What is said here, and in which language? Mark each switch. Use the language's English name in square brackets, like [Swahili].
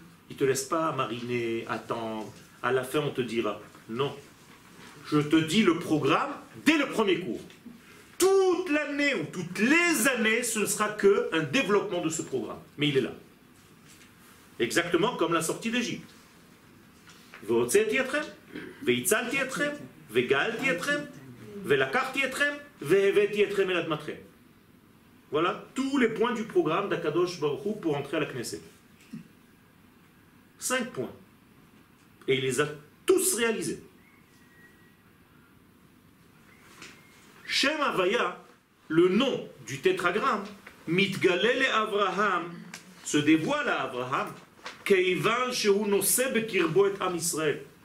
[French] Il ne te laisse pas mariner, attendre. À la fin, on te dira. Non. Je te dis le programme dès le premier cours. toute l'année ou toutes les années, ce ne sera qu'un développement de ce programme. Mais il est là. Exactement comme la sortie d'Égypte. [Hebrew] והוצאתי אתכם, והצלתי אתכם, וגאלתי אתכם, ולקחתי אתכם, והבאתי אתכם אל אדמתכם. [French] Voilà tous les points du programme d'Akadosh Baruch Hu pour entrer à la Knesset. 5 points. Et il les a tous réalisés. Shem Havaya, le nom du tétragramme, [Hebrew] Mitgalele Avraham, [French] se dévoile à Abraham, [Hebrew] Keivan Shehu Noseh Bekirbo [French] et Am Israël.